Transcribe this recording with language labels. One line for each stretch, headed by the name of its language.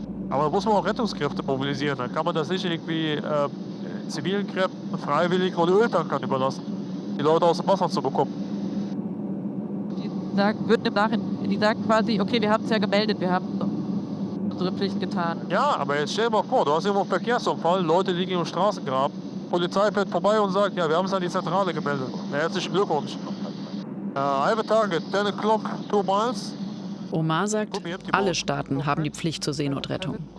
German: Aber da muss man auch Rettungskräfte mobilisieren, dann kann man das nicht irgendwie zivilen Kräften, Freiwilligen oder Öltankern überlassen, die Leute aus dem Wasser zu bekommen. Die sagen quasi, okay, wir haben es ja gemeldet, wir haben unsere Pflicht getan. Ja, aber jetzt stell dir mal vor, du hast irgendwo einen Verkehrsunfall, Leute liegen im Straßengraben, Polizei fährt vorbei und sagt, ja, wir haben es an die Zentrale gemeldet. Herzlichen Glückwunsch.
English: I have a target, 10 o'clock, 2 miles.
German: Omar sagt, alle Staaten haben die Pflicht zur Seenotrettung.